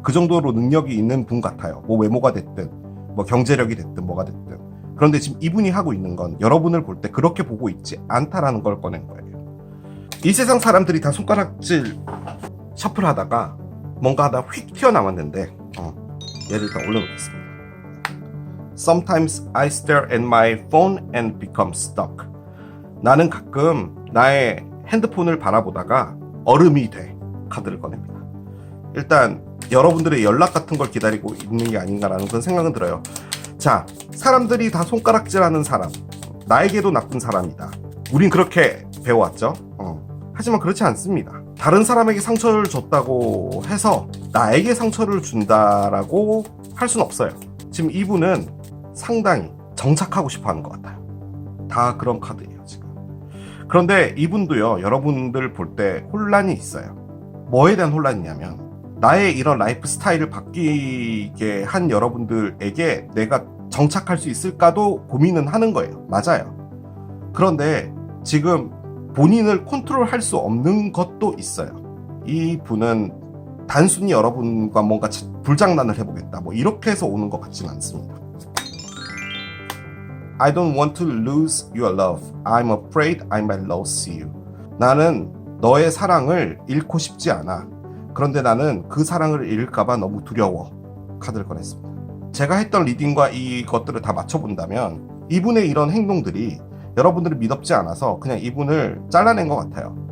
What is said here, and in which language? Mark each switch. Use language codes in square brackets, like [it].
[ko] 그 정도로 능력이 있는 분 같아요. 뭐 외모가 됐든 뭐 경제력이 됐든 뭐가 됐든. 그런데 지금 이분이 하고 있는 건 여러분을 볼 때 그렇게 보고 있지 않다라는 걸 꺼낸 거예요. 이 세상 사람들이 다 손가락질 셔플하다가 뭔가 하다 휙 튀어나왔는데 얘를 일단 올려놓겠습니다. [en] Sometimes I stare at my phone and become stuck. [ko] 나는 가끔 나의 핸드폰을 바라보다가 얼음이 돼. 카드를 꺼냅니다. 일단 여러분들의 연락 같은 걸 기다리고 있는 게 아닌가라는 그런 생각은 들어요. 자, 사람들이 다 손가락질하는 사람, 나에게도 나쁜 사람이다. 우린 그렇게 배워왔죠. 하지만 그렇지 않습니다. 다른 사람에게 상처를 줬다고 해서 나에게 상처를 준다라고 할 수는 없어요. 지금 이분은 상당히 정착하고 싶어 하는 것 같아요. 다 그런 카드예요, 지금. 그런데 이분도요, 여러분들 볼 때 혼란이 있어요. 뭐에 대한 혼란이냐면, 나의 이런 라이프 스타일을 바뀌게 한 여러분들에게 내가 정착할 수 있을까도 고민은 하는 거예요. 맞아요. 그런데 지금 본인을 컨트롤할 수 없는 것도 있어요. 이 분은 단순히 여러분과 뭔가 불장난을 해보겠다 뭐 이렇게 해서 오는 것 같지는 않습니다. [en] I don't want to lose your love. I'm afraid I might lose you. [ko] 나는 너의 사랑을 잃고 싶지 않아. 그런데 나는 그 사랑을 잃을까봐 너무 두려워. 카드를 꺼냈습니다. 제가 했던 리딩과 이것들을 다 맞춰본다면 이분의 이런 행동들이 여러분들을 믿업지 않아서 그냥 이분을 잘라낸 것 같아요.